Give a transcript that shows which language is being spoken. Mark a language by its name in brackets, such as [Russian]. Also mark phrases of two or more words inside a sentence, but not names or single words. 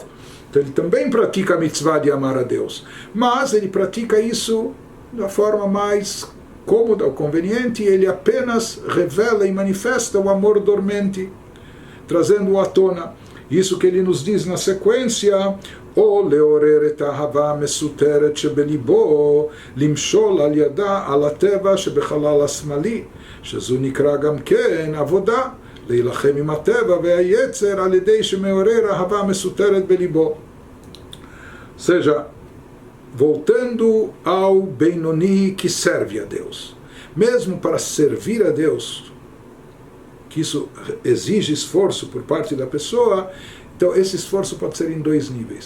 [Portuguese] Então ele também pratica a mitzvah de amar a Deus. Mas ele pratica isso da forma mais cômoda ou conveniente, ele apenas revela e manifesta o amor dormente, trazendo-o à tona. Isso que ele nos diz na sequência, [Hebrew] או לעורר את האהבה המסותרת שבליבו, למשול על ידה על הטבע שבחלל השמאלי, שזו נקרא גם כן עבודה, להילחם עם הטבע והיצר על ידי שמעורר אהבה מסותרת בליבו. [Portuguese] Ou seja, voltando ao Benoni que serve a Deus. Mesmo para servir a Deus, que isso exige esforço por parte da pessoa, então esse esforço pode ser em dois níveis.